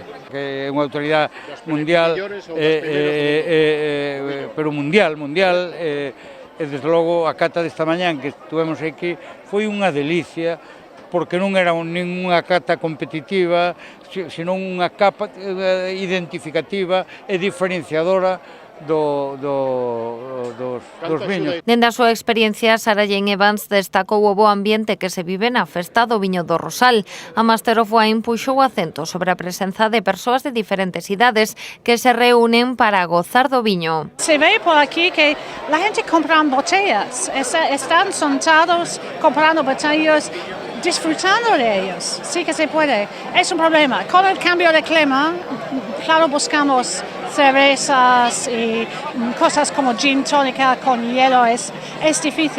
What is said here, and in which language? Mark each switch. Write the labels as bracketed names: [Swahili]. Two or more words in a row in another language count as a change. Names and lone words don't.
[Galician] Que é unha autoridade mundial, pero mundial, e desde logo a cata desta mañán que estuvemos aquí foi unha delicia, porque non era ninguna cata competitiva, senón unha capa identificativa e diferenciadora dos viños. Dende a súa experiencia, Sarallén Evans destacou o bo ambiente que se vive na festa do viño do Rosal. A [English] Master of Wine [Galician] puxou acento sobre a presenza de persoas de diferentes idades que se reúnen para gozar do viño. [Spanish] Se ve por aquí que la gente compra botellas, están sentados comprando botellas, disfrutando de ellos, sí que se puede. Es un problema. Con el cambio de clima, claro, buscamos cervezas y cosas como gin tónica con hielo, es difícil.